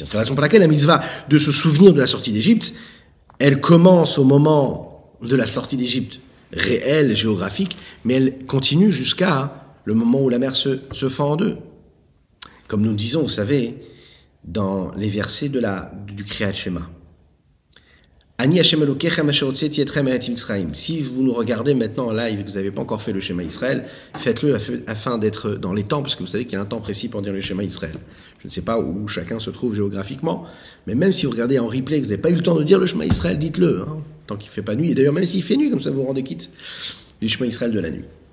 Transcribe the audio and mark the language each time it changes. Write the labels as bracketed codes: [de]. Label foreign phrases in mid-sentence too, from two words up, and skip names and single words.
[fr] C'est la raison pour laquelle la mitzvah de se souvenir de la sortie d'Égypte, elle commence au moment de la sortie d'Égypte réelle, géographique, mais elle continue jusqu'à le moment où la mer se fend en deux. Comme nous disons, vous savez, dans les versets du [he] קריאת שמע. אני השם אלוקיכם אשר הוצאתי אתכם מארץ מצרים. [fr] Si vous nous regardez maintenant en live et que vous n'avez pas encore fait le Shema Israël, faites-le afin d'être dans les temps, parce que vous savez qu'il y a un temps précis pour dire le Shema Israël. Je ne sais pas où chacun se trouve géographiquement, mais même si vous regardez en replay et que vous n'avez pas eu le temps de dire le Shema Israël, dites-le, hein, tant qu'il ne fait pas nuit. Et d'ailleurs, même s'il fait nuit, comme ça vous vous rendez quitte du Shema Israël de la nuit.